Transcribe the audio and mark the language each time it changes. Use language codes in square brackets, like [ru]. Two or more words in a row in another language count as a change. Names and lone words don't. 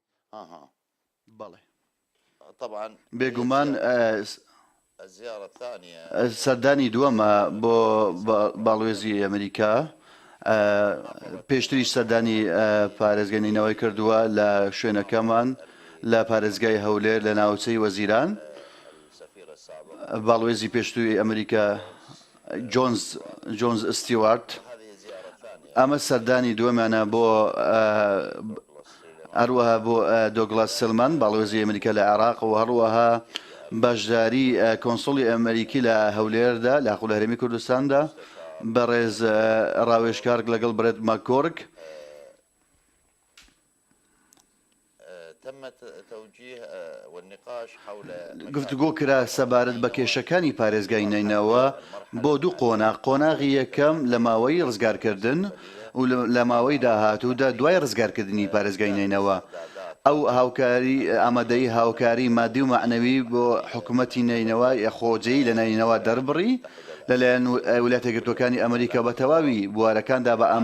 [ckb] اها بەڵێ [ar] طبعا [ckb] بێگومان [ar] الزيارة الثانية [ckb] سەردانی دووەمە بۆ باڵێزی ئەمریکا پێشتریش سەردانی پارێزگەینەوەی کردووە لە شوێنەکەمان لە پارێزگای هەولێر لە ناوچەی وەزیران [ar] السفير السابق [ckb] باڵێزی پێشتووی ئەمریکا جۆنز ستیوارت [ar] هذه زيارة ثانية [ckb] ئەمە سەردانی دووەمانە بۆ هەروەها بۆ دۆگلاس سلمان باڵێزی ئەمریکا لە عێراق و هەروەها بەشداری کۆنسڵی ئەمریکی لە هەولێردا لە هەقوڵ هەرێمی کوردستاندا بەڕێز ڕاوێژکار لەگەڵ برێت ماکۆرگ [ar] تم توجيه والنقاش حول [ckb] گفتگۆ کرا سەبارەت بە کێشەکانی پارێزگای نینەوە بۆ دوو قۆناغی یەکەم لە ماوەی ڕزگارکردن و لە ماوەی داهاتوودا دوای ڕزگارکردنی پارێزگای نینەوە ئەو هاوکاری ئامادەی هاوکاری مادی و معنەوی بۆ حکوومەتی نینەوە خۆجەی لە نینەوە دەربڕی لەلایەن ویلایەتە یەکگرتووەکانی ئەمریکا بە تەواوی بوارەکاندا